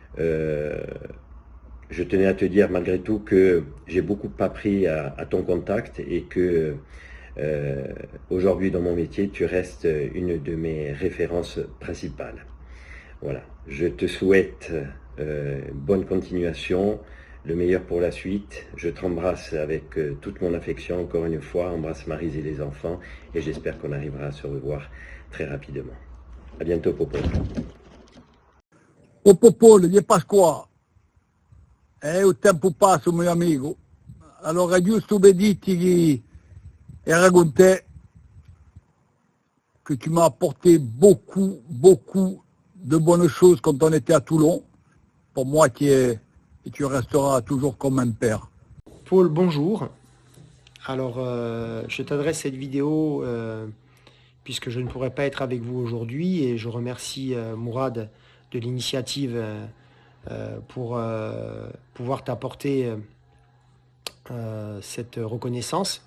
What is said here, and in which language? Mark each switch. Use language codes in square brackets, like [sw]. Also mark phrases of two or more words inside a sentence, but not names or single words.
[fr] Je tenais à te dire malgré tout que j'ai beaucoup appris à ton contact et que aujourd'hui dans mon métier, tu restes une de mes références principales. Voilà, je te souhaite bonne continuation, le meilleur pour la suite. Je t'embrasse avec toute mon affection encore une fois, embrasse Maryse et les enfants et j'espère qu'on arrivera à se revoir très rapidement. À bientôt Popol. [it] O Popol di Pasqua. Il tempo passa, mio amico. Allora, giusto per dirti che era con te [fr] que tu m'as apporté beaucoup de bonnes choses quand on était à Toulon. Pour moi, et tu resteras toujours comme un père. Paul, bonjour. Alors, je t'adresse cette vidéo puisque je ne pourrais pas être avec vous aujourd'hui et je remercie Mourad de l'initiative pour pouvoir t'apporter cette reconnaissance.